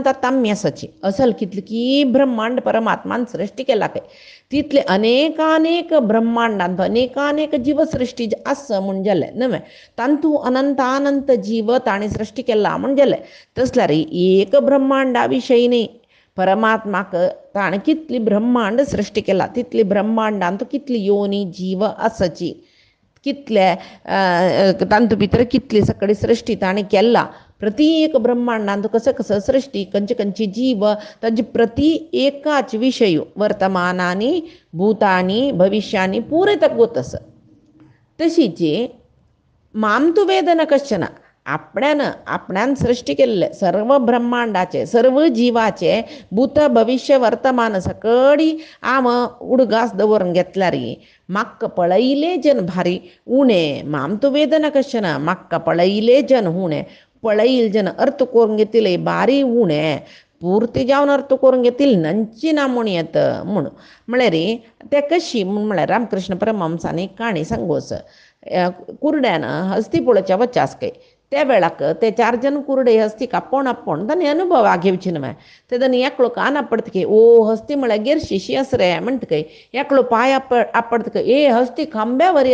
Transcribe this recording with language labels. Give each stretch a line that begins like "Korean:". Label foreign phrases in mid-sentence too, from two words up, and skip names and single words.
Konkani: ताम्य सची असल कितले की ब्रह्मांड परमात्मान सृष्टी केला काय तितले अनेकानेक ब्रह्मांडांत अनेकानेक जीवसृष्टी आसा म्हूण जालें न्हय तांतू अनंत जीव ताणी सृष्टी केला म्हूण जालें तसल्यार एक ब्रह्मांडा विशयी न्ही परमात्माक ताणें कितली ब्रह्मांड सृष्टी केला तितली ब्रह्मांडांत कितली योनी जीव आसाची कितले तांतू भितर कितली सकळी सृष्टी ताणें केला प्रति एक ब्रह्मांडांत कसं सृष्टी खंयची जीव ताजे प्रति एकाच विशय
Sanskrit: वर्तमानानी भूतानी भविष्यानी
Konkani: पुरे तक आसा तशीच
Sanskrit: माम तु वेदन कश्चन
Konkani: आपण्यान सृष्टी केल्ले सर्व ब्रह्मांडाचे सर्व जीवाचे भूत भविष्य वर्तमान सकळी आम उडगास दवरून घेतल्यार म्हाका पळयले जन भारी उणे
Sanskrit: माम तु वेदन कश्चन
Konkani: म्हाका पळयले जन उणे पळईल जन अर्थ करून घेतले बारी उणे पूर्ती जावन अर्थ करून घेतील नंची ना म्हूण येत म्हणून म्हळ्यार ते कशी म्हळ्यार रामकृष्ण परमहंसानी काणी सांगोस कुरड्यान हस्ती पळोवच्या वचास काय त्या वेळाक ते 4 जन कुरडे हस्तीक आपोण तांणी अनुभव घेवची न्हय ते तांणी एकलो कान आपडतके ओ हस्ती म्हळ्यार गेरशिशी आस रे म्हणटकय एकलो पांय आपडतकय ए हस्ती खांब्या वरी